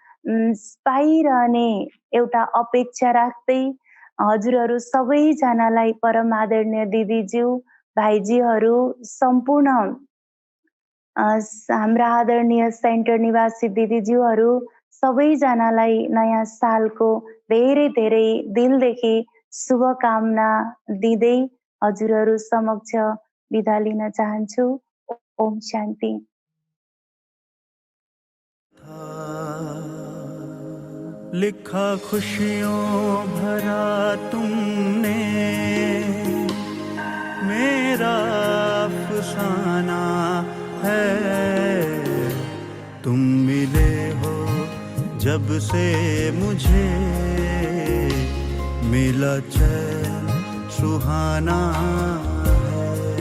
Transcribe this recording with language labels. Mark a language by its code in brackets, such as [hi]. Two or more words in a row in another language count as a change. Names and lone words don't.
[ne] पाइरहने एउटा अपेक्षा राख्दै हजुरहरू सबैजनालाई परम आदरणीय दिदीज्यू, भाइजीहरू, सम्पूर्ण हाम्रा आदरणीय सेन्टर निवासी दिदीज्यूहरू सबैजनालाई नयाँ सालको धेरै धेरै दिलदेखि शुभकामना दिँदै हजुरहरू समक्ष बिदा लिन चाहन्छु। ओम शान्ति। [hi] लिखा खुशियों भरा तुमने मेरा अफसाना है। तुम मिले हो जब से मुझे मिला चैन सुहाना है।